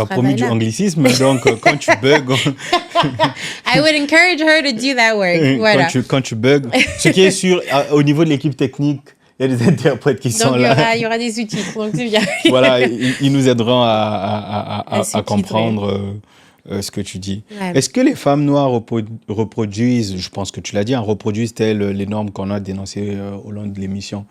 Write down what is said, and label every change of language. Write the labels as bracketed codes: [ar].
[fr] as promis du anglicisme, donc quand tu bugs... [en] I would encourage her to do that work. Voilà. [fr] Quand tu bugs, ce qui est sûr, au niveau de l'équipe technique, Il y a des interprètes qui sont Donc, là. il y aura des sous-titres, donc c'est bien. Voilà, ils nous aideront à sous-titrer. comprendre ce que tu dis. Ouais. Est-ce que les femmes noires reproduisent, je pense que tu l'as dit, reproduisent-elles les normes qu'on a dénoncées au long de l'émission